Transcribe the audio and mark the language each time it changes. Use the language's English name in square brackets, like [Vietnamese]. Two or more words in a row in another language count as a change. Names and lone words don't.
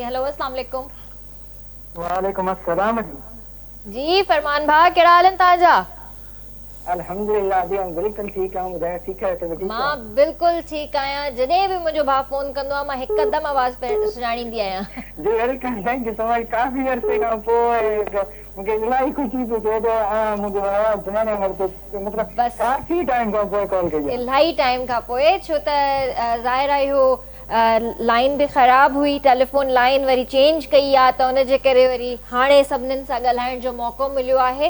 [Sindhi] हेलो [Arabic] السلام عليكم. وعليكم السلام [Sindhi] जी फरमान भाउ, कहिड़ा हाल आहिनि तव्हांजा? अल्हम्दुलिल्लाह जी, बिल्कुलु ठीकु आहियूं। ॿुधायो ठीकु आहे? तव्हां ठीकु मां बिल्कुलु ठीकु आहियां। जॾहिं बि मुंहिंजो भाउ फोन कंदो आहे मां हिकदमि आवाज़ सुञाणींदी आहियां। [English] जी welcome, thank you so much. [Sindhi] काफ़ी अरसे खां पोइ मूंखे इलाही ख़ुशी थी थिए त मुंहिंजो आवाज़ सुञाणे वरितो, मतिलबु बस। काफ़ी टाइम खां पोइ कॉल कई आहे। इलाही टाइम खां पोइ, छो त ज़ाहिर आहे इहो लाइन बि ख़राबु हुई, टेलीफोन लाइन वरी चेंज कई आहे, त उनजे करे वरी हाणे सभिनीनि सां ॻाल्हाइण जो मौक़ो मिलियो आहे।